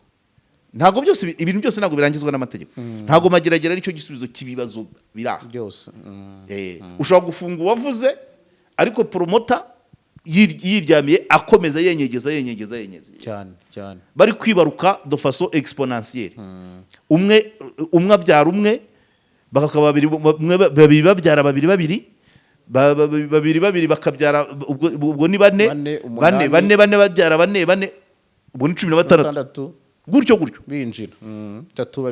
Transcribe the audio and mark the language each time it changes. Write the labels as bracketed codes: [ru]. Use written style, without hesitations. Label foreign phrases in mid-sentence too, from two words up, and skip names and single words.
[rw] Ntabwo byose ibintu byose ntabwo birangizwa n'amategeko. Ntabwo mageragera ari cyo gisubizo kibibazo biraha byose. Ushobora gufunga uwavuze, ariko promoter yiryamiye akomeza yenyegeza cyane. Bari kwibaruka [fr] de façon exponentielle. [rw] Umwe abyara umwe, bakaba babiri babyara babiri bakabyara, ubwo ni bane babyara bane, ubwo ni 16 gutyo binjira. 3